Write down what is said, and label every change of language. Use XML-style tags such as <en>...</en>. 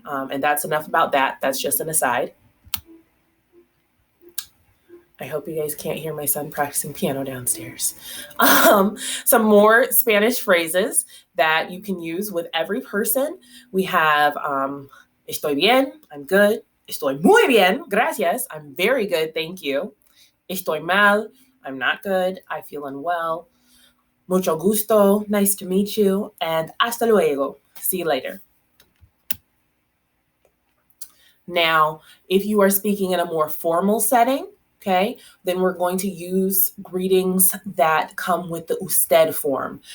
<en>And that's enough about that. That's just an aside. I hope you guys can't hear my son practicing piano downstairs. Some more Spanish phrases that you can use with every person. We have</en> <es>estoy bien,</es> <en>I'm good.</en> <es>Estoy muy bien, gracias,</es> <en>I'm very good, thank you.</en> <es>Estoy mal,</es> <en>I'm not good, I feel unwell.</en> <es>Mucho gusto,</es> <en>nice to meet you. And</en> <es>hasta luego,</es> <en>see you later. Now, if you are speaking in a more formal setting, okay, then we're going to use greetings that come with the usted form.</en>